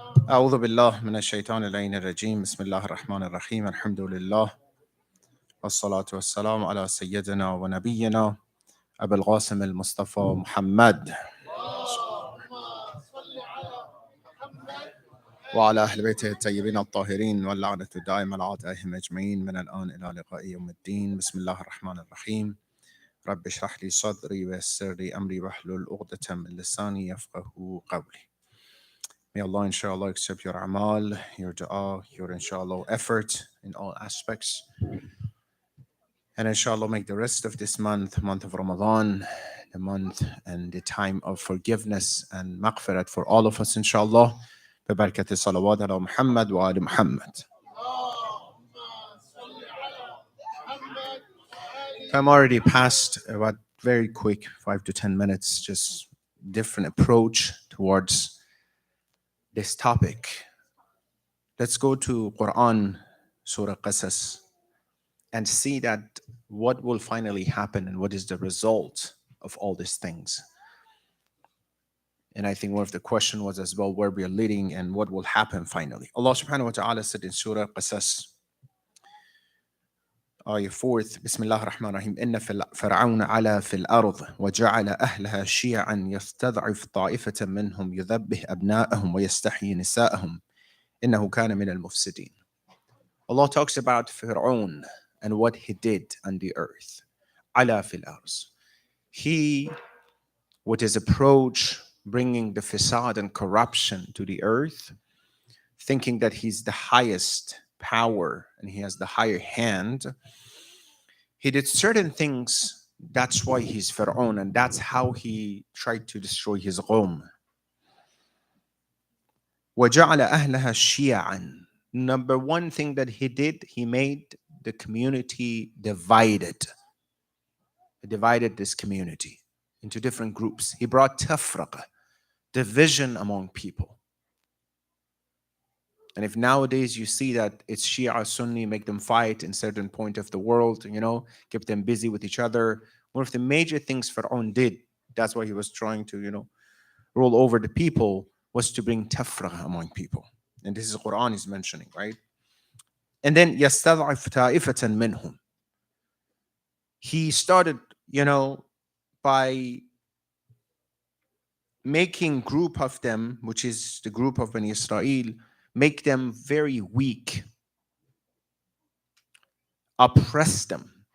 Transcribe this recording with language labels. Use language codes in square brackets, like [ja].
[ar] أعوذ بالله من الشيطان اللعين الرجيم بسم الله الرحمن الرحيم الحمد لله والصلاة والسلام على سيدنا ونبينا أبي القاسم المصطفى محمد وعلى أهل بيته الطيبين الطاهرين واللعنة الدائمة على أعدائهم أجمعين من الآن إلى لقاء يوم الدين بسم الله الرحمن الرحيم رب اشرح لي صدري ويسر لي أمري واحلل عقدة من لساني يفقهوا قولي. [en] May Allah inshallah accept your amal, your dua, your inshallah effort in all aspects. And inshallah make the rest of this month of Ramadan, the month and the time of forgiveness and maghfirat for all of us inshallah. [ar] ببركة الصلوات على محمد وآل محمد. [en] Time already passed, about very quick, 5 to 10 minutes, just different approach towards this topic. Let's go to Quran, Surah Qasas, and see that what will finally happen and what is the result of all these things. And I think one of the questions was as well where we are leading and what will happen finally. Allah subhanahu wa ta'ala said in Surah Qasas, [ar] آية 4, بسم الله الرحمن الرحيم إن فرعون علا في الأرض وجعل أهلها شيعا يستضعف طائفة منهم يذبح أبناءهم ويستحيي نساءهم إنه كان من المفسدين. [en] Allah talks about Fir'aun and what he did on the earth. [ar] علا في الأرض. [en] He, with his approach, bringing the fasad and corruption to the earth, thinking that he's the highest power and he has the higher hand, he did certain things. That's why he's Fir'aun, and that's how he tried to destroy his qawm. [ar] وَجَعَلَ أَهْلَهَا شِيَعًا. [en] Number one thing that he did, he made the community divided. He divided this community into different groups. He brought tafraqa, division among people. And if nowadays you see that it's Shia, Sunni, make them fight in certain point of the world, keep them busy with each other. One of the major things Fir'aun did, that's why he was trying to, rule over the people, was to bring tafraqa among people. And this is Quran is mentioning, right? And then [ar] يَسْتَضْعِفْ طَائِفَةً مِّنْهُمْ. [en] He started, by making group of them, which is the group of Bani Israel, make them very weak, oppress them.